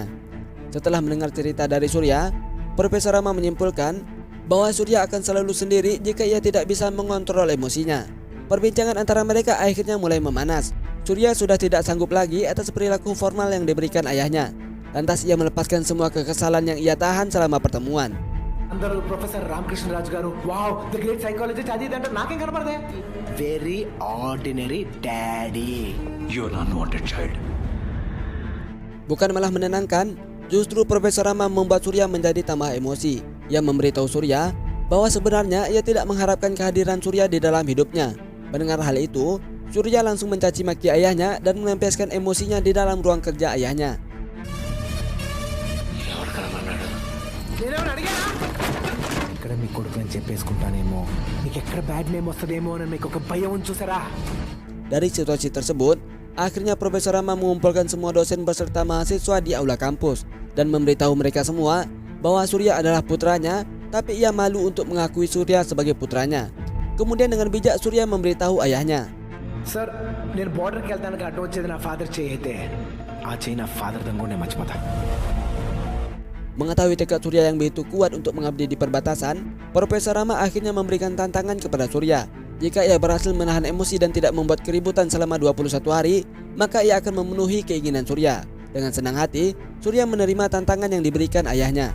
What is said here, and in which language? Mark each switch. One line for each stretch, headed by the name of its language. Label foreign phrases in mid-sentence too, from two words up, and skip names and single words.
Indonesian: Setelah mendengar cerita dari Surya, Profesor Rama menyimpulkan bahwa Surya akan selalu sendiri jika ia tidak bisa mengontrol emosinya. Perbincangan antara mereka akhirnya mulai memanas. Surya sudah tidak sanggup lagi atas perilaku formal yang diberikan ayahnya. Lantas ia melepaskan semua kekesalan yang ia tahan selama pertemuan.
Telugu: అందరూ ప్రొఫెసర్ రామకృష్ణరాజు గారు
English: wow the great psychologist
Telugu: అది అంటే నాకేం కనపడదే
English: very ordinary daddy You're an unwanted child.
Indonesian: Bukan malah menenangkan, justru Profesor Rama membuat Surya menjadi tambah emosi. Ia memberitahu Surya bahwa sebenarnya ia tidak mengharapkan kehadiran Surya di dalam hidupnya. Mendengar hal itu, Surya langsung mencaci maki ayahnya dan melampiaskan emosinya di dalam ruang kerja ayahnya.
Telugu: నేనేమని అడిగానా ఇక్కడ మీ కొడుకుని చెప్పేసుకుంటానేమో మీకు ఎక్కడ
English: bad name
Telugu: వస్తుందేమో అని మీకు ఒక భయం చూసారా.
Indonesian: Dari situasi tersebut, akhirnya Profesor Rama mengumpulkan semua dosen beserta mahasiswa di aula kampus dan memberitahu mereka semua bahwa Surya adalah putranya, tapi ia malu untuk mengakui Surya sebagai putranya. Kemudian dengan bijak Surya memberitahu ayahnya.
Telugu: సార్ నేను బార్డర్కి వెళ్తానికి అడ్డం వచ్చేది నా ఫాదర్ చేయి అయితే ఆ చేయి నా ఫాదర్ దనుకోండి మర్చిపోతా.
Indonesian: Mengetahui tekad Surya yang begitu kuat untuk mengabdi di perbatasan, Profesor Rama akhirnya memberikan tantangan kepada Surya. Jika ia berhasil menahan emosi dan tidak membuat keributan selama 21 hari, maka ia akan memenuhi keinginan Surya. Dengan senang hati, Surya menerima tantangan yang diberikan ayahnya.